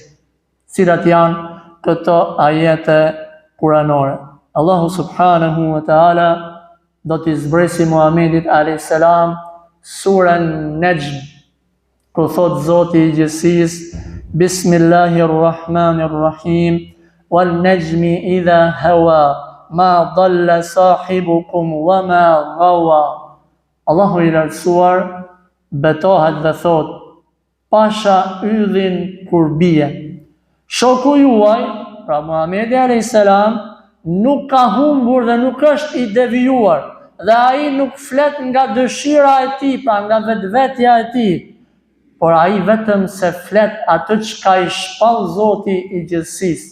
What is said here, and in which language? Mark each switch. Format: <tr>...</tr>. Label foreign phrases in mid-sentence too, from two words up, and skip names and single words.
<sq>Cilat janë këto ajete kuranore?</sq> <ar>الله سبحانه وتعالى</ar> <sq>do t'i zbresi Muhamedit a.s. surën Najm, ku thot Zoti i gjithësisë: Bismillahirrahmanirrahim,</sq> <ar>والنجم إذا هوى ما ضل صاحبكم وما غوى.</ar> <sq>Allahu i lartësuar betohet dhe thot: pasha yllin kur bie. Shoku juaj, pra Muhamedi a.s. nuk ka humbur dhe nuk është i devijuar, dhe ai nuk flet nga dëshira e tij, pra nga vetvetja e tij, por ai vetëm se flet atë çka i shpall Zoti i gjithësisë.</sq>